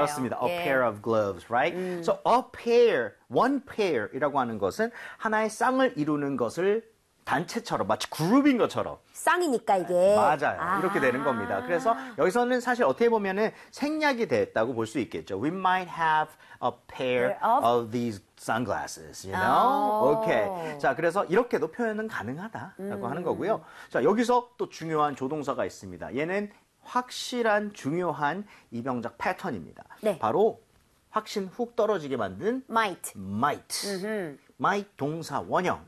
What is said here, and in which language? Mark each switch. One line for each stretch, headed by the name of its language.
Korean: 그렇습니다. A 예.
English: pair of gloves, right? So a pair, one pair
Korean: 이라고 하는 것은 하나의 쌍을 이루는 것을 단체처럼 마치 그룹인 것처럼. 쌍이니까 이게. 맞아요. 아. 이렇게 되는 겁니다. 그래서 여기서는 사실 어떻게 보면은 생략이 됐다고 볼 수 있겠죠.
English: We might have a pair of these sunglasses, you know? 오. Okay.
Korean: 자, 그래서 이렇게도 표현은 가능하다라고 하는 거고요. 자, 여기서 또 중요한 조동사가 있습니다. 얘는 확실한 중요한 이병적 패턴입니다. 네. 바로 확신 훅 떨어지게 만든
English: might. Might. Might 동사 원형.